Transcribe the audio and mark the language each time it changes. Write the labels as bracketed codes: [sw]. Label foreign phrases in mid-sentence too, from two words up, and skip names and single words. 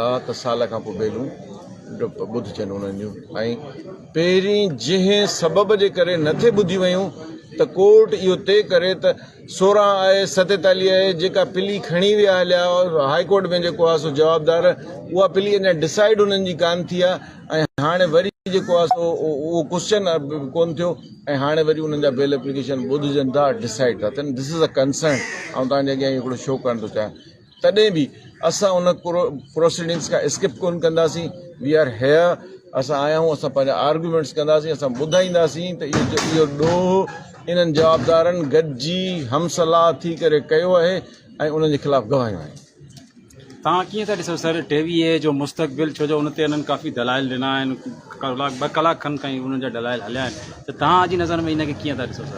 [sd] आहे त साल खां पोइ बेलूं ॿुधिजनि उन्हनि जूं, ऐं पहिरीं जंहिं सबब जे करे नथे ॿुधी वयूं त कोर्ट इहो तय करे त 16 आहे 47 आहे जेका पिली खणी विया हलिया हाई कोर्ट में जेको आहे सो जवाबदार, उहा पिली अञा डिसाइड उन्हनि जी कान थी आहे, ऐं हाणे वरी जेको आहे सो उहो क्वेश्चन कोन थियो, ऐं हाणे वरी उन्हनि जा [en] bail application [sd] ॿुधजनि था, डिसाइड था थियनि। [en] This is a concern. [sd] ऐं तव्हांजे अॻियां हिकिड़ो शो करणु थो चाहियां, तॾहिं बि असां उन प्रोसीडिंग्स खां स्किप कोन कंदासीं। [en] We are here, [sd] असां आया आहियूं, असां पंहिंजा आर्ग्यूमेंट्स कंदासीं, असां ॿुधाईंदासीं त इहो ॾोह इन्हनि जवाबदारनि गॾिजी हमसलाह थी करे कयो आहे ऐं उन्हनि जे ख़िलाफ़ गवाहियूं आहिनि। तव्हां कीअं था ॾिसो सर टेवीह जो मुस्तक़बिल, छो जो उन ते उन्हनि काफ़ी दलाइल ॾिना आहिनि, ॿ कलाक खनि ताईं उन्हनि जा दलाइल हलिया आहिनि, त तव्हां जी नज़र में इनखे कीअं था ॾिसो सर?